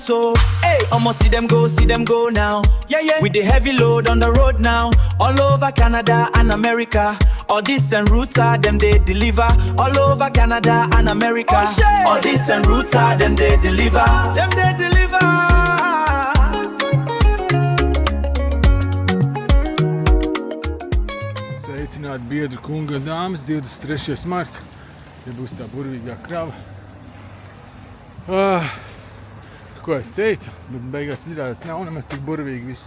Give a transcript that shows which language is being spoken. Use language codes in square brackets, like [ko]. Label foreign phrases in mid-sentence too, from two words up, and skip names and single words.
[en] So, hey, almost see them go now. Yeah, yeah. With the heavy load on the road now. All over Canada and America. Aldis and Ruta, them they deliver. All over Canada and America. Aldis and Ruta, them they deliver. Them they deliver. [lv] Sveicināti biedru kungi un dāmas, 23. marts, ja būs tā burvīgā krava. Ko es teicu, bet beigās izrādās nav nemaz tik burvīgi viss.